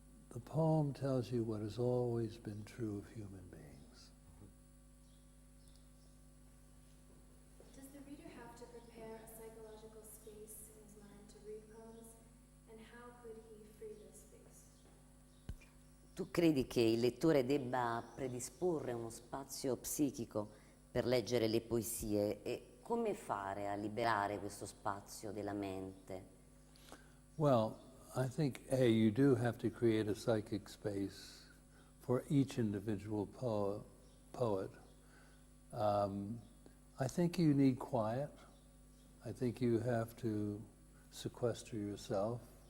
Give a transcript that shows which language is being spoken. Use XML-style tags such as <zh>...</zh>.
<en>The poem tells you what has always been true of human beings. Does the reader have to prepare a psychological space in his mind to read poems? And how could he free this space?</en> <it>Tu credi che il lettore debba predisporre uno spazio psichico per leggere le poesie e come fare a liberare questo spazio della mente?</it> <en>Well, I think, you do have to create a psychic space for each individual poet. I think you need quiet. I think you have to sequester yourself.</en>